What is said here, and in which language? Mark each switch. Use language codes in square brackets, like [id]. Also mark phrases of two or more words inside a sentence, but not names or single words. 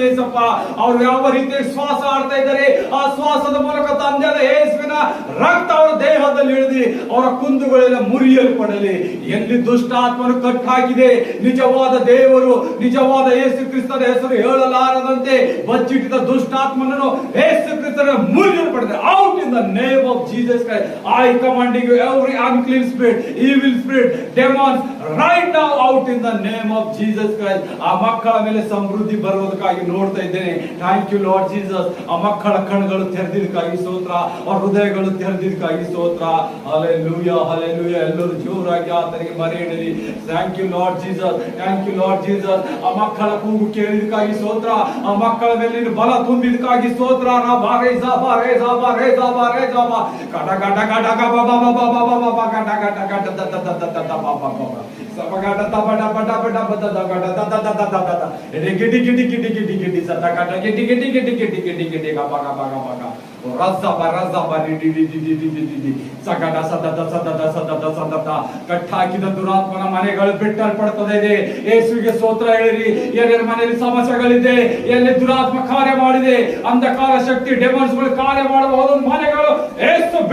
[kn] ಯೇಸಪ್ಪ, ಅವ್ರು ಯಾವ ರೀತಿ ಶ್ವಾಸ ಆಡ್ತಾ ಇದ್ದಾರೆ, ಆ ಶ್ವಾಸದ ಮೂಲಕ ತಂದೆಯಾದ ಯೇಸುವಿನ ರಕ್ತ ಅವರ ದೇಹದಲ್ಲಿ ಇಳಿದು ಅವರ ಕುಂದುಗಳೆಲ್ಲ ಮುರಿಯಲ್ಪಡಲಿ. ಎಲ್ಲಿ ದುಷ್ಟಾತ್ಮನು ಕಟ್ಟಾಕಿದೆ, ನಿಜವಾದ ದೇವರು, ನಿಜವಾದ ಯೇಸು ಕ್ರಿಸ್ತನ ಹೆಸರು ಹೇಳಲಾರದಂತೆ ಬಚ್ಚಿಟ್ಟಿದ್ದ ದುಷ್ಟಾತ್ಮನನ್ನು ಯೇಸು ಕ್ರಿಸ್ತನ ಮುರಿಯಲ್ಪಡದೆ. [en] out in the name of Jesus Christ. I commanding you every unclean spirit, evil spirit, demons, right now out in the name of Jesus Christ. [kn] ಆ ಮಕ್ಕಳ ಮೇಲೆ ಸಮೃದ್ಧಿ ಬರುವುದಕ್ಕಾಗಿ ನೋಡ್ತಾ ಇದ್ದೇನೆ. [en] thank you Lord Jesus. [kn] ಆ ಮಕ್ಕಳ ಕಣ್ಣುಗಳು ತೆರೆದಿದ್ದಕ್ಕಾಗಿ ಸ್ತೋತ್ರ, ಅವರ ಹೃದಯಗಳು ತೆರೆದಿದ್ದಕ್ಕಾಗಿ ಸ್ತೋತ್ರ. ಹಲ್ಲೆಲೂಯಾ, ಹಲ್ಲೆಲೂಯಾ. ಎಲ್ಲರೂ ಜೋರಾಗಿ ಆತನಿಗೆ ಮರೆಯಿಡಲಿ. [en] thank you Lord Jesus, thank you Lord Jesus. [kn] ಆ ಮಕ್ಕಳ ಕೂಗು ಕೇಳಿದಕ್ಕಾಗಿ ಸ್ತೋತ್ರ, ಆ ಮಕ್ಕಳ ಮೇಲೆ ಬಲ ತುಂಬಿದಕ್ಕಾಗಿ ಸ್ತೋತ್ರ. Gada gada gada gaba baba baba baba gada gada gada da da da da da da baba baba. Sabagada da ba da ba da ba da ba da da gada da da da da da da da. Ede gidi gidi gidi gidi gidi sa da gada gidi gidi gidi gidi gidi gidi gaba gaba gaba gaba. Razza ba di di di di di di di. Sagada sa da da sa da da sa da da sa da da. ಕಟ್ಟಾಕಿದ ದುರಾತ್ಮನ ಮನೆಗಳು ಬಿಟ್ಟಲ್ಪಡುತ್ತದೆ ಇದೆ. ಯೇಸುವಿಗೆ ಸ್ತೋತ್ರ ಹೇಳಿರಿ. ಎಲ್ಲರ ಮನೆಯಲ್ಲಿ ಸಮಸ್ಯೆಗಳಿದೆ, ಎಲ್ಲಿ ದುರಾತ್ಮ ಕಾರ್ಯ ಮಾಡಿದೆ, ಅಂಧಕಾರ ಶಕ್ತಿ ಡೆಮನ್ಸ್ಗಳು ಕಾರ್ಯ ಮಾಡುವ ಮನೆಗಳು ಯೇಸು